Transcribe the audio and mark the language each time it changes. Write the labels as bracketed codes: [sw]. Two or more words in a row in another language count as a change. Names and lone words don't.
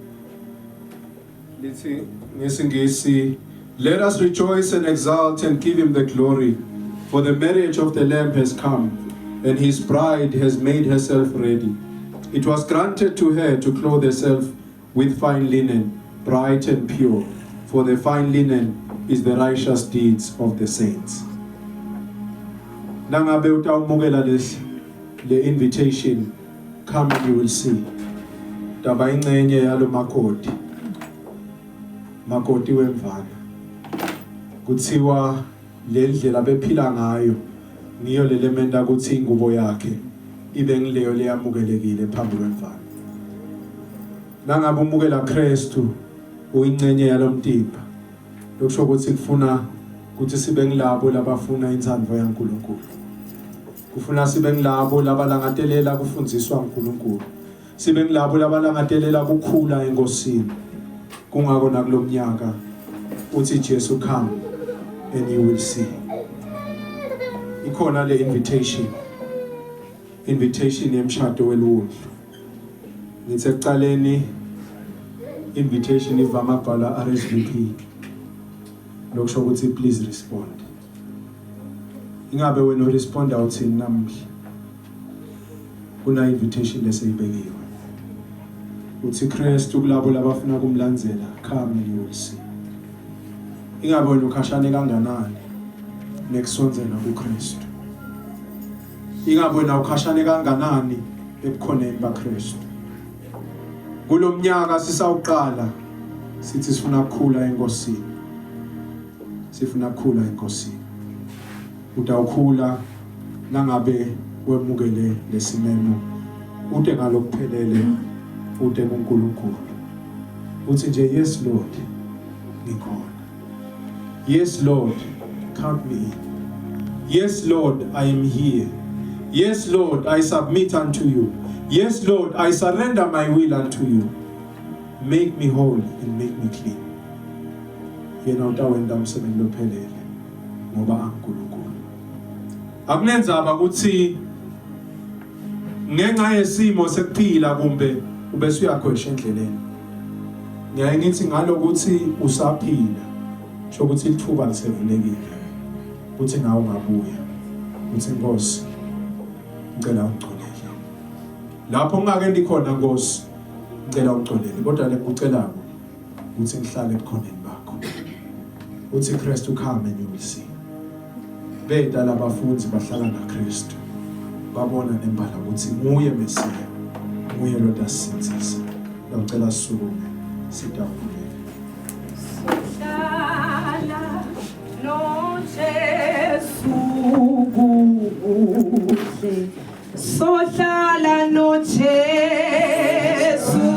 [en] Let us rejoice and exult and give him the glory, for the marriage of the Lamb has come, and his bride has made herself ready. It was granted to her to clothe herself with fine linen, bright and pure, for the fine linen is the righteous deeds of the saints. [ss] Nangabe utawumukela le invitation, [en] come and you will see. [ss] Taba ingcenye yalo makoti wemvana. Kuthiwa le ndlela bephila ngayo niyo le lementa ukuthi ingubo yakhe ibe ngileyo leyamukelekile phambi kwemvana. Nangabe umukela Kristu uyingcenye yalomtimba. Lokusho ukuthi kufuna ukuthi sibe ngilabo labafuna intsandvo yaNkulunkulu. Kufuna sibe ngilabo labalangatelela kufundziswa uNkulunkulu. Sibe ngilabo labalangatelela kukhula enkosini. Kungako nakulomnyaka uthi Jesu [en] come and you will see. [ss] Ikhona le invitation yemshado welundlu. Ngithe ekuqaleni invitation ivama ukubhala RSVP. Lokusho ukuthi [en] please respond. [ss] Ingabe wena uresponda uthini namhla? Kuna invitation leseyibekiwe. Uthi Kristu kulabo labafuna kumlandzela, [en] come and you will see. [ss] Ingabe wena ukhashane kanganani nekusondzela kuKristu. Ingabe wena ukhashane kanganani ebukhoneni baKristu. Kulomnyaka sisawuqala sithi sifuna ukukhula enkosini. Sifuna ukukhula enkosini. Utawukhula nangabe wemukele lesimemo. Ute ngalokuphelele ute kuNkulunkulu. Uthi nje [en] yes Lord [ss] ngikhona. [en] Yes Lord, count me in. Yes Lord, I am here. Yes Lord, I submit unto you. Yes Lord, I surrender my will unto you. Make me whole and make me clean. [ss] Yena utawenda umsebenzi lophelele ngoba uNkulunkulu. Akunenzaba ukuthi ngenxa yesimo sekuphila kumbe ubese uyakhwesha endleleni. Ngiyaye ngithi ngalokuthi usaphila sho ukuthi ithuba lisevulekile. Uthi ngawo ungabuya. Uthi Nkosi ngicela ungcolele. Lapho ngake ndikhona Nkosi ngicela ungcolele kodwa lekucela ukuthi ngihlale ebukhoneni bakho. Uthi Kristu [en] come and you will see. [ss] Beda labafundi bahlala naKristu. Babona nembala ukuthi nguye Mesiya. Nguye lo dasitsisa. Ngicela sisukume sitawukhuleka. Sohlala no Jesu kuhle. Sohlala no Jesu.